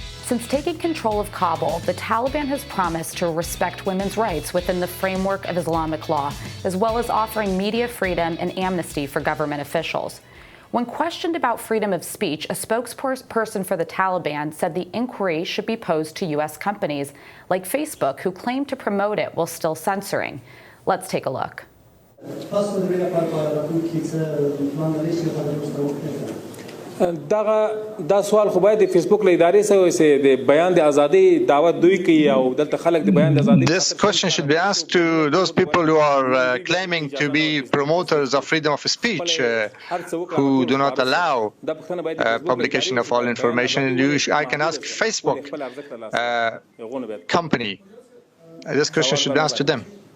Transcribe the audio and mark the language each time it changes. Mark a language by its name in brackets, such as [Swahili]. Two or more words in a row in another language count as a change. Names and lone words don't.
[English] Since taking control of Kabul, the Taliban has promised to respect women's rights within the framework of Islamic law, as well as offering media freedom and amnesty for government officials. When questioned about freedom of speech, a spokesperson for the Taliban said the inquiry should be posed to U.S. companies like Facebook, who claim to promote it while still censoring. Let's take a look. [Pashto] دا سوال خو باید فیسبوک له ادارې سره وي د بیان د ازادي دعوت دوی کوي او دلته خلک د بیان د ازادي. [English] This question should be asked to those people who are claiming to be promoters of freedom of speech, who do not allow publication of all information. I can ask Facebook company. This question should be asked to them.